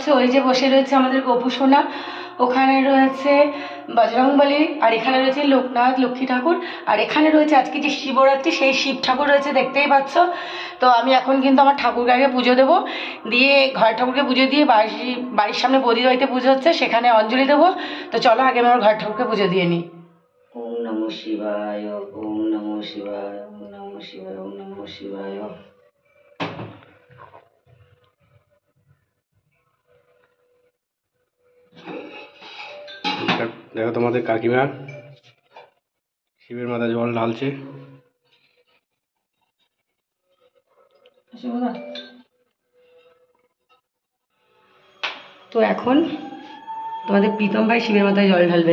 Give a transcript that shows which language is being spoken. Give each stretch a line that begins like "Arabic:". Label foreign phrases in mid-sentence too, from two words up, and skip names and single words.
Bangla: ওই যে বসে রয়েছে আমাদের গপু সোনা, ওখানে রয়েছে বজরংবলী, আর এখানে রয়েছে লোকনাথ লক্ষ্মী ঠাকুর, আর এখানে রয়েছে আজকে যে শিবরাত্রি সেই শিব ঠাকুর রয়েছে, দেখতেই পাচ্ছ। তো আমি এখন কিন্তু আমার ঠাকুর গাড়িকে পুজো দেবো, দিয়ে ঘর ঠাকুরকে পুজো দিয়ে বাড়ির সামনে বদির বাড়িতে পুজো হচ্ছে, সেখানে অঞ্জলি দেবো। তো চলো আগে আমি আমার ঘর ঠাকুরকে পুজো দিয়ে নিই।
Sanskrit: ওম নমঃ শিবায়, ওম নমঃ শিবায়, ওম নমঃ শিবায়, ওম নমঃ শিবায়।
Bangla: দেখো তোমাদের কাকিমা শিবের মাথায় জল ঢালছে। তো এখন তোমাদের প্রীতম ভাই শিবের মাথায় জল ঢালবে।